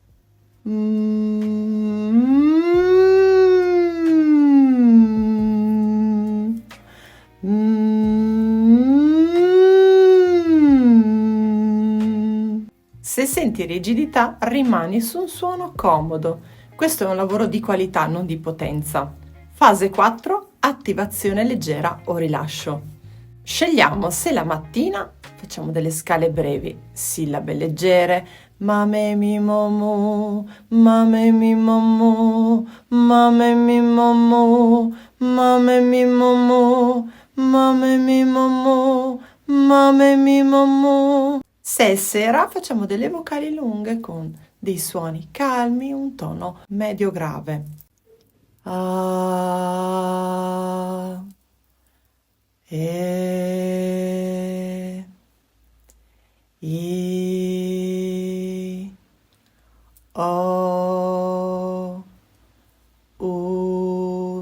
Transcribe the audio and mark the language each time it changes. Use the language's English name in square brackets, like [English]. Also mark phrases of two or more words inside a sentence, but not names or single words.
[Italian] Se senti rigidità, rimani su un suono comodo. Questo è un lavoro di qualità, non di potenza. Fase 4. Attivazione leggera o rilascio. Scegliamo se la mattina facciamo delle scale brevi, sillabe leggere, mame mi momo, mame mi momo, mame mi momo, mame mi momo, mame mi momo, mame mi momo. Se è sera facciamo delle vocali lunghe con dei suoni calmi, un tono medio grave. A, e, I, O, U.